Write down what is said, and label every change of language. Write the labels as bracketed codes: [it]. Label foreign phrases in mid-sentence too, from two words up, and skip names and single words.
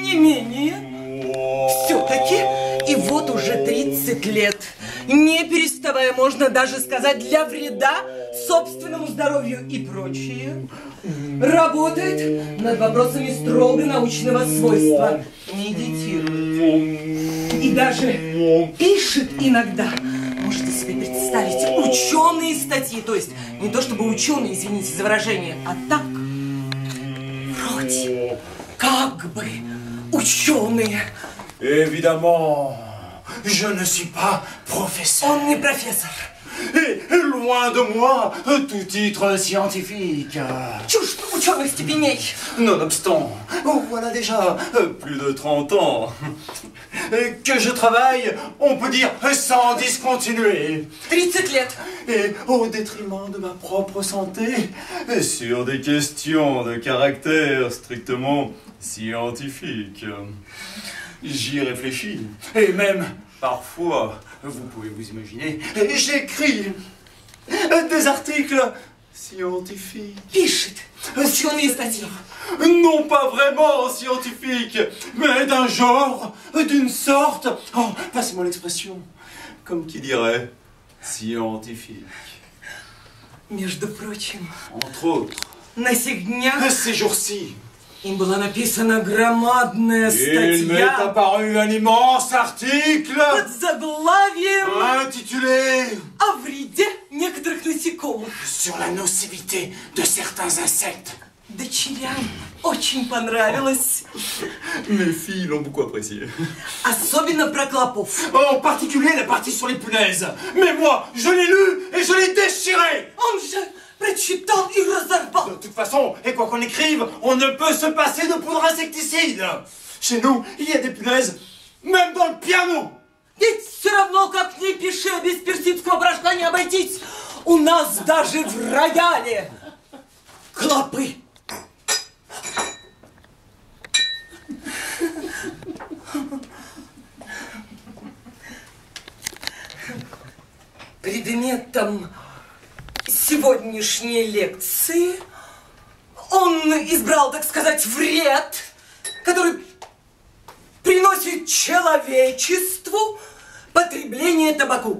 [ru] не менее, все-таки, и вот уже 30 лет, не переставая, можно даже сказать, для вреда собственному здоровью и прочее, работает над вопросами строго научного свойства, медитирует и даже пишет иногда. Можете себе представить, ученые статьи, то есть не то чтобы ученые, извините за выражение, а так, вроде, как бы ученые. [fr] Évidemment, je ne suis pas professeur. [ru] Он не профессор. [fr] Et loin de moi tout titre scientifique. [ru] Чушь ученых степеней. [fr] Nonobstant, voilà déjà plus de 30 ans que je travaille, on peut dire, sans discontinuer. [ru] 30 лет. [fr] Et au détriment de ma propre santé, sur des questions de caractère strictement scientifique. J'y réfléchis. Et même, parfois, vous pouvez vous imaginer, j'écris des articles scientifiques. [ru] Пишет ученые статьи. [fr] Non pas vraiment scientifiques, mais d'un genre, d'une sorte, oh, passez-moi l'expression, comme qui dirait, scientifique. [ru] Между прочим, [fr] Entre autres, [ru] на сих днях [fr] ces jours-ci, [ru] им была написана громадная [fr] il m'est [ru] статья [fr] apparu un immense article [ru] под заглавием [fr] intitulé [ru] «О вреде некоторых насекомых». [fr] sur la nocivité de certains insectes. [ru] Дочерям очень понравилось. [fr] Mes filles l'ont beaucoup apprécié. [ru] Особенно про клопов. [fr] En particulier la partie sur les punaises. Mais moi, je l'ai lu et je l'ai déchiré. [ru] Он же прочитал и разорвал. [fr] De toute façon, et quoi qu'on écrive, on ne peut se passer de poudre insecticide. Chez nous, il y a des punaises, même dans le piano. [ru] Ведь все равно, как ни пиши, без персидского порошка не обойтись. У нас даже в рояле клопы. Предметом сегодняшней лекции он избрал, так сказать, вред, который приносит человечеству потребление табаку.